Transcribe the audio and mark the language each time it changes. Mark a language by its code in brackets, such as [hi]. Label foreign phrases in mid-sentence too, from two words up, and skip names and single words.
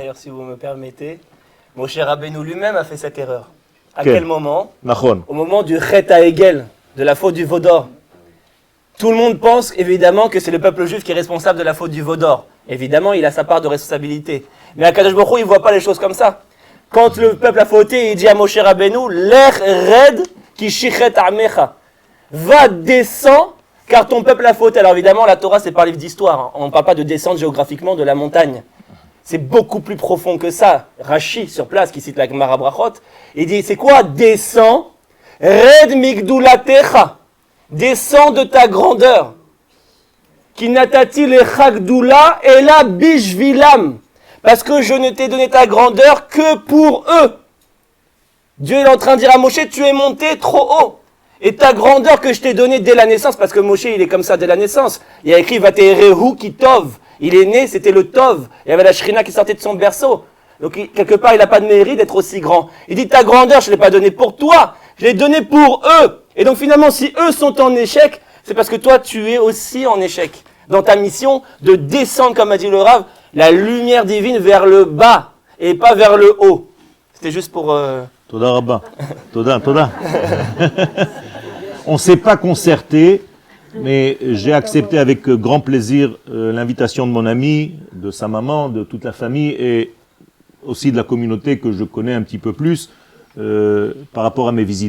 [fr] D'ailleurs, si vous me permettez, Moshe Rabbeinu lui-même a fait cette erreur. À quel moment? [he] Nachon. [fr] Au moment du [he] חטא העגל, [fr] de la faute du veau d'or. Tout le monde pense évidemment que c'est le peuple juif qui est responsable de la faute du veau d'or. Évidemment, il a sa part de responsabilité. Mais [he] הקדוש ברוך הוא, [fr] il ne voit pas les choses comme ça. Quand le peuple a fauté, il dit à Moshe Rabbeinu, [he] לך רד כי שחת עמך. [fr] Va, descends, car ton peuple a fauté. Alors évidemment, la Torah, c'est pas un livre d'histoire. On ne parle pas de descendre géographiquement de la montagne. C'est beaucoup plus profond que ça. Rashi, sur place, qui cite la Gemara Brachot, il dit, c'est quoi? [he] Descends, רד מגדולתך. [fr] Descends de ta grandeur. [he] כי נתתי לך גדולה אלא בשבילם. [fr] Parce que je ne t'ai donné ta grandeur que pour eux. Dieu est en train de dire à Moshe, tu es monté trop haut. Et ta grandeur que je t'ai donnée dès la naissance, parce que Moshe, il est comme ça dès la naissance. Il y a écrit, [he] ותראהו כי טוב. [fr] Il est né, c'était le tov. Il y avait la shrina qui sortait de son berceau. Donc, quelque part, il n'a pas de mérite d'être aussi grand. Il dit, ta grandeur, je ne l'ai pas donnée pour toi. Je l'ai donnée pour eux. Et donc, finalement, si eux sont en échec, c'est parce que toi, tu es aussi en échec. Dans ta mission de descendre, comme a dit le Rav, la lumière divine vers le bas et pas vers le haut. C'était juste pour... [he] תודה רבה. תודה. [fr] On ne s'est pas concerté, mais j'ai accepté avec grand plaisir l'invitation de mon ami, de sa maman, de toute la famille et aussi de la communauté que je connais un petit peu plus par rapport à mes visites.